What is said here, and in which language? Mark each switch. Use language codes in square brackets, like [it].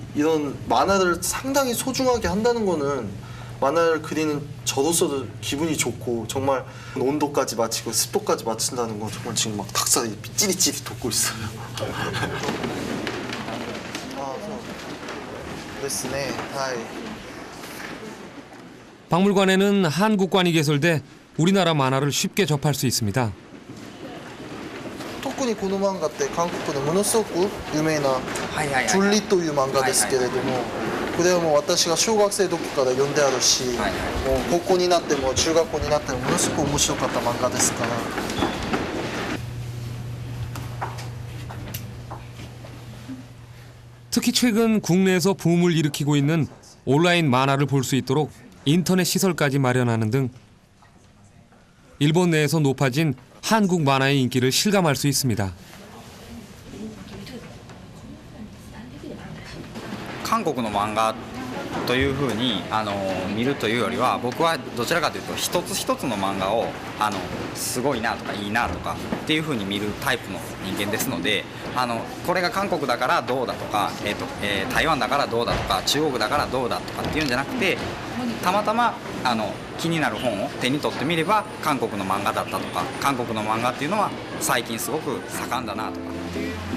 [ko] 이런 만화를 상당히 소중하게 한다는 거는 만화를 그리는 저로서도 기분이 좋고 정말 온도까지 맞추고 습도까지 맞춘다는 건 정말 지금 막 닭살이 찌릿찌릿 돋고 있어요. 됐네. 하이. 박물관에는 한국관이 개설돼 우리나라 만화를 쉽게 접할 수 있습니다. [ja] 特にこの漫画って韓国でものすごく有名な「ジュリ」という漫画ですけれども、これはもう私が小学生の時から読んであるし、もう高校になっても中学校になってもものすごく面白かった漫画ですから。 [ko] 특히 최근 국내에서 붐을 일으키고 있는 온라인 만화를 볼 수 있도록 인터넷 시설까지 마련하는 등 일본 내에서 높아진 한국 만화의 인기를 실감할 수 있습니다. [ja] 韓国の漫画というふうに見るというよりは僕はどちらかというと一つ一つの漫画をすごいなとかいいなとかっていうふうに見るタイプの人間ですのでこれが韓国だからどうだとか、台湾だからどうだとか中国だからどうだとかっていうんじゃなくてたまたま気になる本を手に取ってみれば韓国の漫画だったとか韓国の漫画っていうのは最近すごく盛んだなとかっていう。